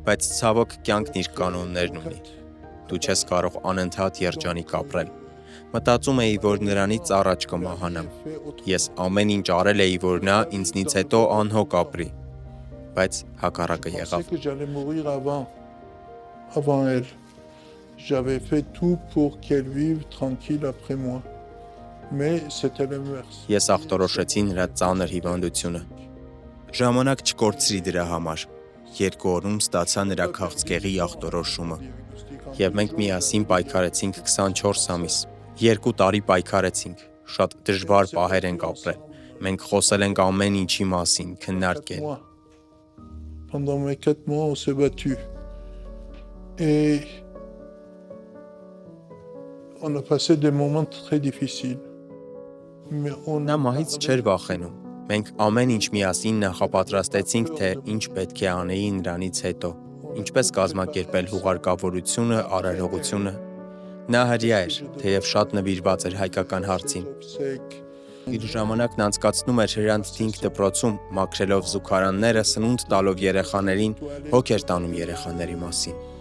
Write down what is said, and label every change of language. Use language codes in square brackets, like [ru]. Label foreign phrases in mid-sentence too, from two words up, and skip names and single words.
[hy] Բայց ցավոք կյանքն իր կանոններն ունի։ Դու չես կարող անընդհատ երջանիկ ապրել։ Մտածում էի, որ նրանից առաջ կմահանամ։ Ես ամեն ինչ արել էի, որ նա ինձնից հետո անհոգ ապրի։ Բայց հակառակը եղավ։ [fr] J'avais fait tout pour qu'elle vive tranquille après moi. Mais c'était l'inverse. [hy] Ես ախտորոշեցի նրա ծանր հիվանդությունը։ Ժամանակ չկորցրի դրա համար։ 2 օրում ստացա նրա քաղցկեղի ախտորոշումը։ Եվ մենք միասին պայքարեցինք 24 ամիս։ 2 տարի պայքարեցինք։ Շատ դժվար պահեր ենք ապրել։ Մենք խոսել ենք ամեն ինչի մասին, քննարկել։ [fr] Pendant mes 4 mois, on s'est battu. Et on a passé des moments très difficiles. Mais on [hy] Նա մահից չէր վախենում։ Մենք ամեն ինչ միասին նախապատրաստեցինք, թե ինչ պետք է անեի նրանից հետո, ինչպես կազմակերպել հուղարկավորությունը, արարողությունը։ Նա հրյա էր, թեև շատ նվիրված էր հայկական հարցին։ Իր ժամանակն անցկացնում էր Հրանտ Դինք դպրոցում, մաքրելով զուգարանները, սնունդ տալով երեխաներին, հոգ էր տանում երեխաների մասին։